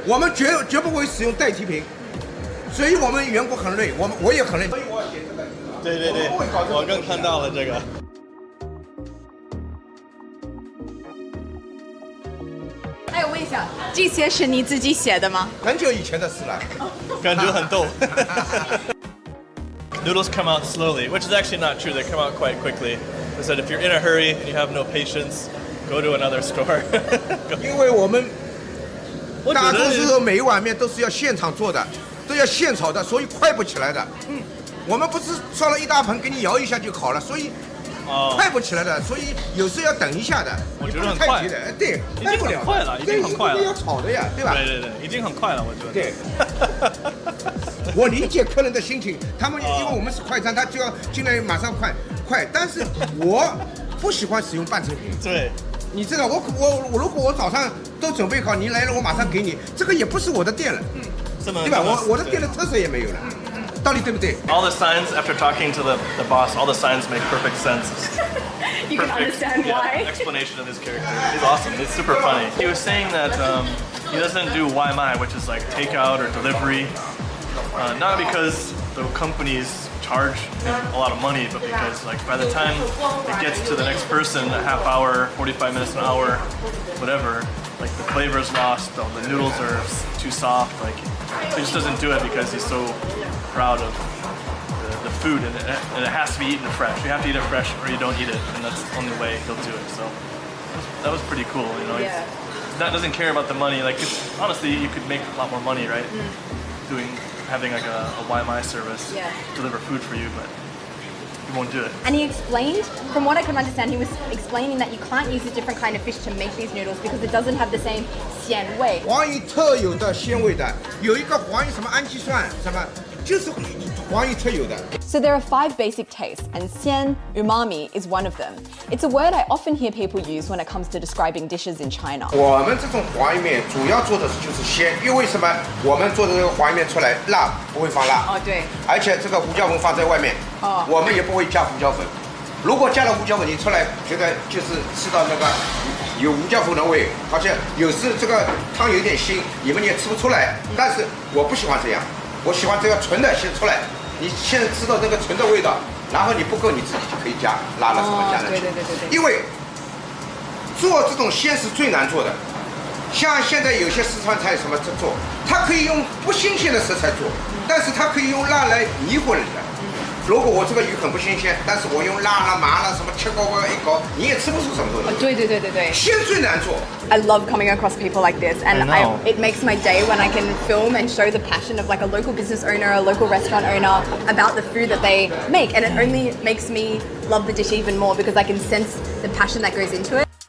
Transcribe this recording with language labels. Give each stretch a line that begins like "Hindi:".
Chinese: 我们绝不会使用代替品，所以我们员工很累，我也很累。所以我写这个。对，我更看到了这个。哎，我问一下，这些是你自己写的吗？很久以前的事了，感觉很逗。
English: Noodles come out slowly, which is actually not true. They come out quite quickly. They said if you're in a hurry and you have no patience, go to another store.
Chinese: 因为我们大多数每一碗面都是要现场做的，都要现炒的，所以快不起来的。我们不是烧了一大盆给你摇一下就烤了，所以快不起来的，所以有时候要等一下的。我觉得很快的，对，已经很快了，已经很快了。要炒的呀，对吧？对，已经很快了，我觉得。对。我理解客人的心情，他们因为我们是快餐，他就要尽量马上快，但是我不喜欢使用半成品。对，你知道我如果我早上都准备好，你来了我马上给你，这个也不是我的店了，对吧？我的店的特色也没有了，到底对不对
English: ？All the signs after talking to the boss, all the signs make perfect sense. You can understand why. Explanation of his character. He's awesome. It's super funny. He was saying that he doesn't do YMI, which is like takeout or delivery. Not because the company's charge a lot of money, but because like by the time it gets to the next person, a half hour, 45 minutes, an hour, whatever, like the flavor is lost, the noodles are too soft. Like he just doesn't do it because he's so proud of the food, and it has to be eaten fresh. You have to eat it fresh or you don't eat it, and that's the only way he'll do it. So that was pretty cool, you know. Yeah. That doesn't care about the money. Like honestly, you could make a lot more money, right? Having like a YMI service deliver food for you, but he won't do it. And he explained, from what I could understand, he was explaining that you can't use a different kind of fish to make these noodles because it doesn't have the same 鲜味。
Chinese: 黄鱼特有的鲜味的，有一个黄鱼什么氨基酸什么，就是黄鱼特有的。
English: So there are 5 basic tastes, and xian, umami, is one of them. It's a word I often hear people use when it comes to describing dishes in China.
Chinese: 我们这种黄鱼面主要做的就是鲜，因为什么？我们做的这个黄鱼面出来，辣不会放辣。哦，对。而且这个胡椒粉放在外面，我们也不会加胡椒粉。如果加了胡椒粉，你出来觉得就是吃到那个有胡椒粉的味，而且有时这个汤有点腥，你们也吃不出来。但是我不喜欢这样，我喜欢这个纯的先出来。你现在知道那个纯的味道，然后你不够你自己就可以加辣了什么加上去。对。因为做这种鲜是最难做的，像现在有些四川菜什么做，它可以用不新鲜的食材做，但是它可以用辣来迷惑人的。如果我这个鱼很不新鲜，但是我用辣了、麻了什么切糕一搞，你也吃不出什么东西。对。鲜最难做。
English: I love coming across people like this, and it makes my day when I can film and show the passion of like a local business owner, a local restaurant owner about the food that they make, and it only makes me love the dish even more because I can sense the passion that goes into it.